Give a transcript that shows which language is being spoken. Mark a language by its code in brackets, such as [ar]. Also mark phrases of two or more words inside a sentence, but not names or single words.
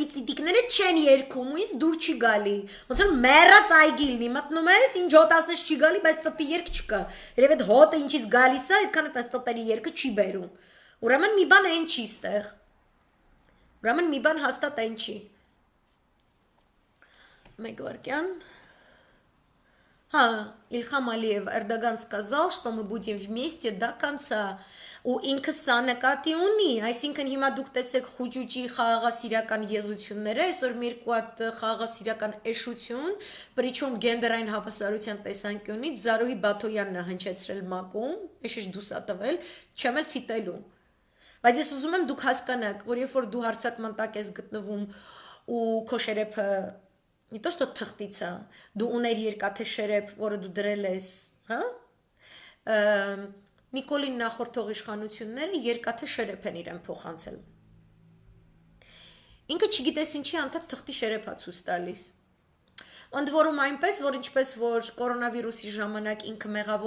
[hy] ծիտիկները չեն երգում ու ինձ դուր չի գալի։ Ոնց որ մեռած այգի լինի, մտնում ես, ինչ հոտ ասես չի գալի, բայց ծտի երգ չկա։ Երբ այդ հոտը ինչից գալիս է, այդքան այդ ծտերի երգը չի բերում։ Ուրեմն մի բան այն չի ստեղ։ Ուրեմն մի բան հաստատ այն չի։ Մեկ վարքյան։ [ru] Ильхам Алиев, Эрдоган сказал, что мы будем вместе до конца. [hy] Ու ինքը սա նկատի ունի, այսինքն հիմա դուք տեսեք խուճուճի խաղաղասիրական եզությունները, այսօր մի երկու հատ խաղաղասիրական էշություն, причем գենդերային հավասարության տեսանկյունից Զարուհի Բաթոյանն է հնչեցրել մակում, էշիշ դուս ա տվել, չեմ էլ ցիտելու։ Բայց ես ուզում եմ դուք հասկանաք, որ երբ որ դու հարցակման տակ ես գտնվում ու քո շերեփը [ru] не то что [hy] թղթից է, դու ուներ երկաթե շերեփ, որը դու դրել ես, Նիկոլին նախորդող իշխանությունները երկաթե շերեփ են իրեն փոխանցել։ Ինքը չգիտես ինչի անդադ թղթի շերեփ է ցույց տալիս։ Ընդ որում այնպես, որ ինչպես որ կորոնավիրուսի ժամանակ ինքը մեղավոր